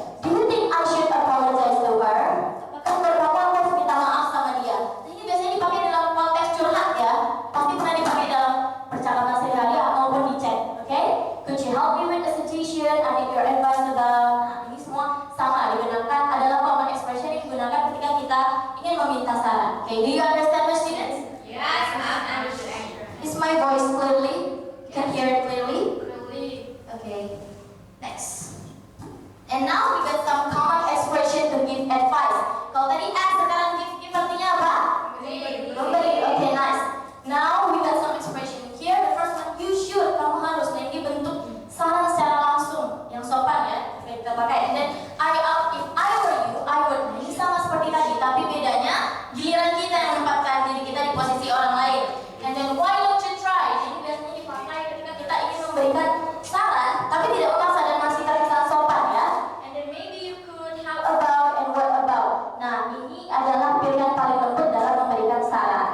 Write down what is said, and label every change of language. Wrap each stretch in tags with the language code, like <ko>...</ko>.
<en>Do you think I should apologize to her?</en> <id>Apakah menurut kamu aku harus minta maaf sama dia? Nah ini biasanya dipakai dalam konteks curhat ya. Pasti pernah dipakai dalam percakapan sehari-hari maupun di chat. Okay?</id> <en>Could you help me with the situation? I need your advice about.</en> <id>Nah ini semua sama digunakan adalah common expression yang digunakan ketika kita ingin meminta saran.</id> <en>Okay? Do you understand, my students? Yes, I understand. Is my voice clearly? Can hear it clearly? Really? Okay. Next. And now we got some common expression to give advice.</en> <id>Kalau tadi ask, sekarang give artinya apa? Memberi.</id> <en>Okay, nice. Now we got some expression here. The first one, you should.</en> <id>Kamu harus. Nah ini bentuk saran secara langsung, yang sopan ya. Oke, kita pakai.</id> <en>And then if I were you, I would.</en> <id>Nah, ini sama seperti tadi, tapi bedanya giliran kita yang menempatkan diri kita di posisi orang lain.</id> <en>And then why don't you try?</en> <id>Ini biasanya dipakai ketika kita ingin memberikan saran, tapi tidak memaksa dan masih terkesan sopan ya.</id> <en>And then maybe you could how about and what about.</en> <id>Nah ini adalah pilihan paling lembut dalam memberikan saran.</id>